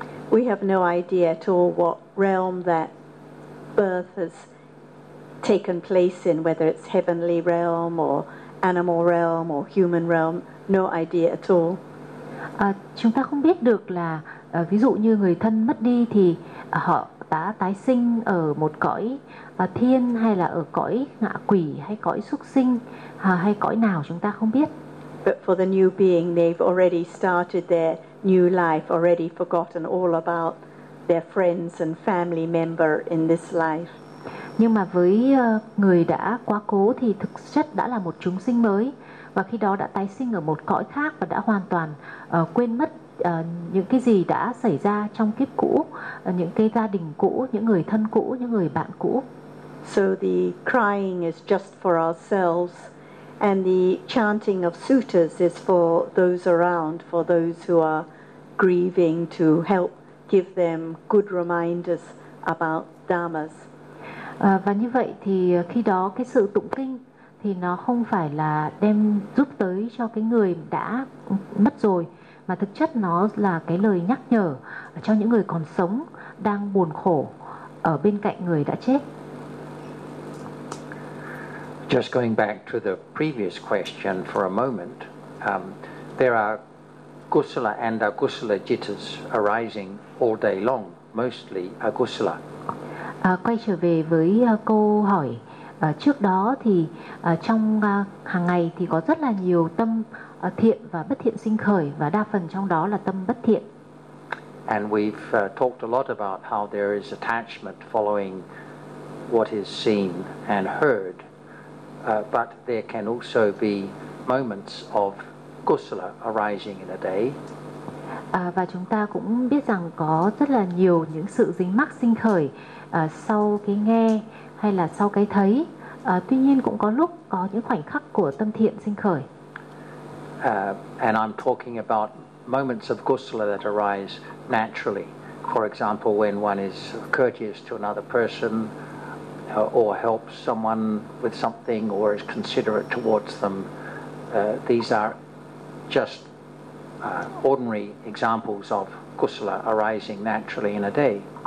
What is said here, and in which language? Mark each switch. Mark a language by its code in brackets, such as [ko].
[en] We have no idea at all what realm that birth has taken place in, whether it's heavenly realm or animal realm or human realm, no idea at all. [vi] Chúng ta không biết được là ví dụ như người thân mất đi thì họ đã tái sinh ở một cõi thiên hay là ở cõi ngạ quỷ hay cõi súc sinh hay cõi nào, chúng ta không biết. [en] But for the new being, they've already started their new life, already forgotten all about their friends and family member in this life. [vi] Nhưng mà với người đã quá cố thì thực chất đã là một chúng sinh mới, và khi đó đã tái sinh ở một cõi khác và đã hoàn toàn quên mất những cái gì đã xảy ra trong kiếp cũ, những cái gia đình cũ, những người thân cũ, những người bạn cũ. [en] So the crying is just for ourselves and the chanting of suttas is for those around, for those who are grieving, to help give them good reminders about dharmas. [vi] Và như vậy thì khi đó cái sự tụng kinh thì nó không phải là đem giúp tới cho cái người đã mất rồi, mà thực chất nó là cái lời nhắc nhở cho những người còn sống đang buồn khổ ở bên cạnh người đã chết. [en] Just going back to the previous question for a moment, there are kusala and akusala jittas arising all day long, mostly akusala. [vi] Quay trở về với câu hỏi trước đó thì trong hàng ngày thì có rất là nhiều tâm thiện và bất thiện sinh khởi, và đa phần trong đó là tâm bất thiện. [en] And we've talked a lot about how there is attachment following what is seen and heard, but there can also be moments of kusala arising in a day. [vi] Và chúng ta cũng biết rằng có rất là nhiều những sự dính mắc sinh khởi sau cái nghe hay là sau cái thấy. Tuy nhiên cũng có lúc có những khoảnh khắc của tâm thiện sinh khởi. [en] And I'm talking about moments of kusala that arise naturally. For example, when one is courteous to another person or helps someone with something or is considerate towards them. These are just ordinary examples of kusala arising naturally in a day.